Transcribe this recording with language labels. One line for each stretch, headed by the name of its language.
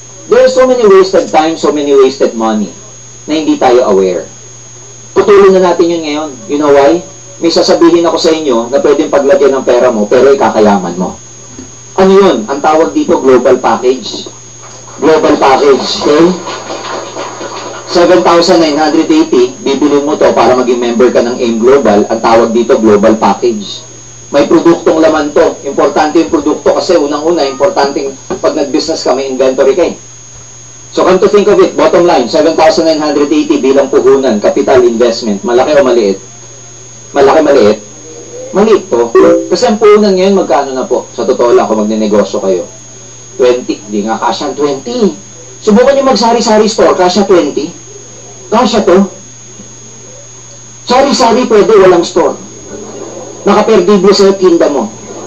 English: There are so many wasted time, so many wasted money
Filipino: na hindi tayo aware. Putulin na natin yun ngayon.
English: You know why?
Filipino: May sasabihin ako sa inyo na pwedeng paglagyan ng pera mo, pero ikakayaman mo. Ano yun? Ang tawag dito, global package. Global package, okay? 7,980, bibilin mo to para maging member ka ng AIM Global. Ang tawag dito, global package. May produktong laman to. Importante yung produkto kasi unang-una, importante pag nag-business ka, may inventory ka eh.
English: So, come to think of it, bottom line, 7,980
Filipino: bilang puhunan,
English: capital investment.
Filipino: Malaki o maliit? Malaki-maliit? Maliit to. Kasi ang puhunan ngayon, magkano na po? Sa totoo lang, kung magne-negosyo kayo. 20. Di nga, kasya 20. Subukan nyo mag-sari-sari store, kasya 20. Kasya to. Sari-sari pwede, walang store. Nakaperdible sa'yo, tinda mo.